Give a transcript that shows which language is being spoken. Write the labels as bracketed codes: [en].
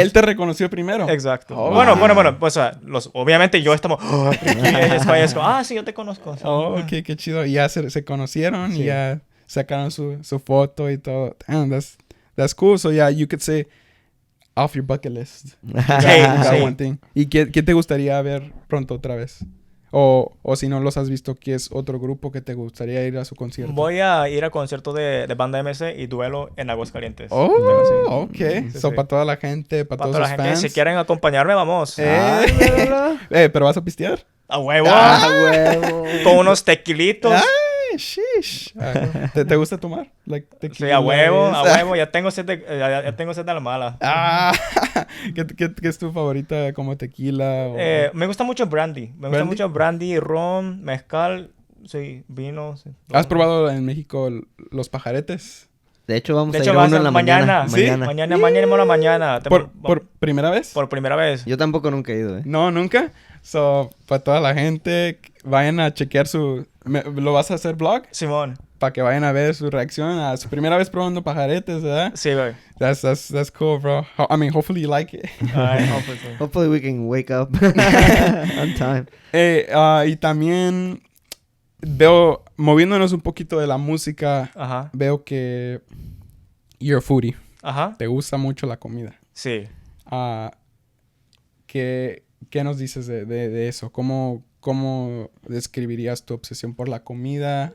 [es] Él te reconoció primero. Exacto. Bueno, pues obviamente yo estamos, Ricky es como, sí, yo te conozco. Okay, qué chido. Y ya se conocieron y ya sacaron su foto y todo. [en] Damn, that's cool. So yeah, you could say off your bucket list. That one thing. [es] ¿Y qué te gustaría ver pronto otra vez? O si no los has visto, ¿qué es otro grupo que te gustaría ir a su concierto? Voy a ir al concierto de Banda MC y Duelo en Aguascalientes. Okay. Para toda la gente, para todos los fans. Si quieren acompañarme, vamos. ¿Pero vas a pistear? ¡A huevo! Con unos tequilitos. Sheesh. ¿Te gusta tomar? [en] Like, [es] Sí, tequila, a huevo. Ya tengo sed de la mala. ¿Qué es tu favorita como tequila? Me gusta mucho brandy. Me gusta mucho brandy, ron, mezcal, sí, vino. Sí, ¿Has probado en México los pajaretes? De hecho, vamos a ir a uno en la mañana. ¿Sí? Mañana. ¿Por primera vez? Por primera vez. Yo tampoco nunca he ido, No, nunca. So, para toda la gente, vayan a chequear ¿lo vas a hacer vlog? Simón. Para que vayan a ver su reacción a su primera vez probando pajaretes, ¿verdad? Sí, güey. [en] That's cool, bro. I mean, hopefully you like it. Hopefully we can wake up on time. [es] Y también veo, moviéndonos un poquito de la música, Ajá. veo que [en] you're a foodie. [es] Ajá. Te gusta mucho la comida. Sí. ¿Qué nos dices de eso? ¿Cómo describirías tu obsesión por la comida?